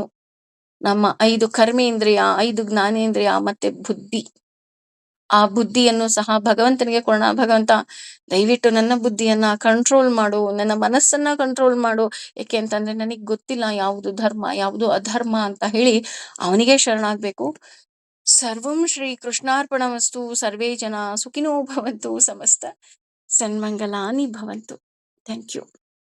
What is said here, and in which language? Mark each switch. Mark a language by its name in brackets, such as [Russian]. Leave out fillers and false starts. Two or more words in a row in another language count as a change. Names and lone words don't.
[Kannada] ನಮ್ಮ 5 ಕರ್ಮೇಂದ್ರಿಯ, 5 ಜ್ಞಾನೇಂದ್ರಿಯ ಮತ್ತೆ ಬುದ್ಧಿ. ಆ ಬುದ್ಧಿಯನ್ನು ಸಹ ಭಗವಂತನಿಗೆ ಕೊಡೋಣ. ಭಗವಂತ ದಯವಿಟ್ಟು ನನ್ನ ಬುದ್ಧಿಯನ್ನ ಕಂಟ್ರೋಲ್ ಮಾಡು, ನನ್ನ ಮನಸ್ಸನ್ನ ಕಂಟ್ರೋಲ್ ಮಾಡು. ಯಾಕೆ ಅಂತಂದ್ರೆ ನನಗ್ ಗೊತ್ತಿಲ್ಲ ಯಾವುದು ಧರ್ಮ ಯಾವುದು ಅಧರ್ಮ ಅಂತ ಹೇಳಿ ಅವನಿಗೆ ಶರಣಾಗ್ಬೇಕು. [Sanskrit] ಸರ್ವಂ ಶ್ರೀ ಕೃಷ್ಣಾರ್ಪಣಮಸ್ತು. ಸರ್ವೇ ಜನ ಸುಖಿನೋ ಭವಂತು. ಸಮಸ್ತ ಸನ್ಮಂಗಲಾನಿ ಭವಂತು. [English] thank you.